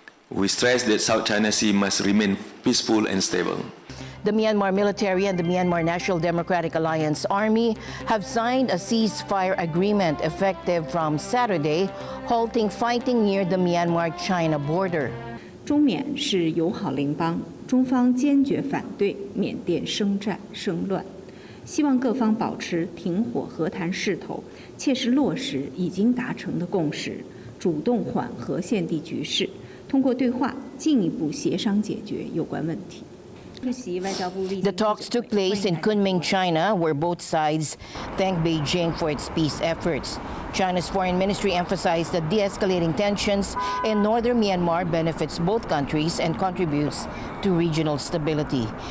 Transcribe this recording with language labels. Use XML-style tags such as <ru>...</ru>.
<en>We stress that South China Sea must remain peaceful and stable. The Myanmar military and the Myanmar National Democratic Alliance Army have signed a ceasefire agreement effective from Saturday, halting fighting near the Myanmar-China border.</en> <zh>中缅是友好邻邦，中方坚决反对缅甸生战生乱，希望各方保持停火和谈势头，切实落实已经达成的共识，主动缓和现地局势，通过对话进一步协商解决有关问题。</zh> <en>The talks took place in Kunming, China, where both sides thanked Beijing for its peace efforts. China's foreign ministry emphasized that de-escalating tensions in northern Myanmar benefits both countries and contributes to regional stability.</en>